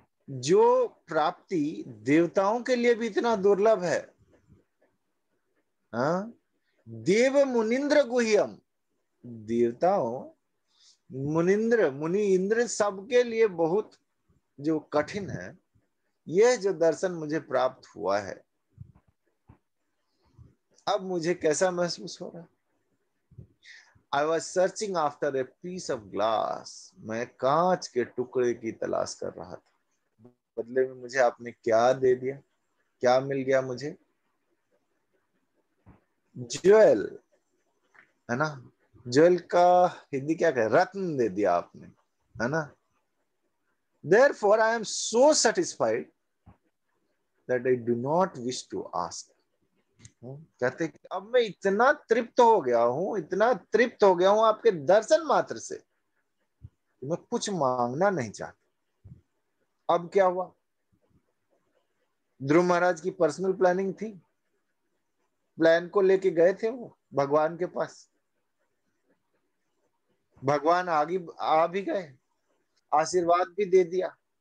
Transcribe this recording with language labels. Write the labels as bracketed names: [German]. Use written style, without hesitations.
[Hindi] जो प्राप्ति देवताओं के लिए भी इतना दुर्लभ है, हाँ, देव मुनिंद्र गुह्यम, देवताओं, मुनि इंद्र सबके लिए बहुत जो कठिन है, यह जो दर्शन मुझे प्राप्त हुआ है, अब मुझे कैसा महसूस हो रहा है? [English] I was searching after a piece of glass. [Hindi] मैं कांच के टुकड़े की तलाश कर रहा था। बदले में मुझे आपने क्या दे दिया? क्या मिल गया मुझे? ज्वेल, है ना? ज्वेल का हिंदी क्या कहे? रत्न दे दिया आपने, है ना? [English] Therefore, I am so satisfied that I do not wish to ask. [Hindi] कहते कि अब मैं इतना तृप्त हो गया हूं, इतना तृप्त हो गया हूं आपके दर्शन मात्र से, मैं कुछ मांगना नहीं चाहता। अब क्या हुआ? ध्रुव महाराज की पर्सनल प्लानिंग थी, प्लान को लेके गए थे वो भगवान के पास, भगवान आगे आ भी गए, आशीर्वाद भी दे दिया।